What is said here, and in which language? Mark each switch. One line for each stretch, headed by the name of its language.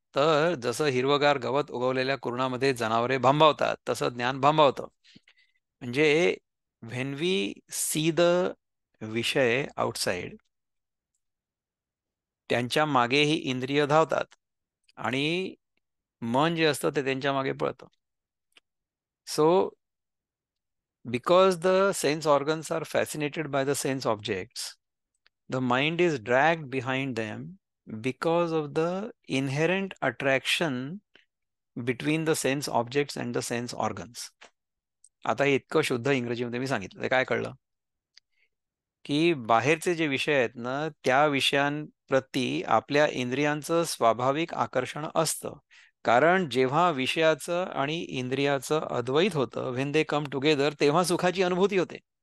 Marathi: तर जसं हिरवगार गवत उगवलेल्या कुरणामध्ये जनावरे भांबावतात, तसं ज्ञान भांबावतं. म्हणजे
English: when we see the विषय outside,
Marathi: त्यांच्या मागे ही इंद्रिय धावतात आणि मन जे असतं ते त्यांच्या मागे पळतं.
English: So because the sense organs are fascinated by the sense objects, the mind is dragged behind them because of the inherent attraction between the sense objects and the sense organs.
Marathi: आता हे इतकं शुद्ध इंग्रजीमध्ये मी सांगितलं ते काय कळलं? की बाहेरचे जे विषय आहेत ना, त्या विषयांप्रती आपल्या इंद्रियांचं स्वाभाविक आकर्षण असतं. कारण जेव्हा विषयाचं आणि इंद्रियाचं अद्वैत होतं,
English: when they come together,
Marathi: तेव्हा सुखाची अनुभूती होते.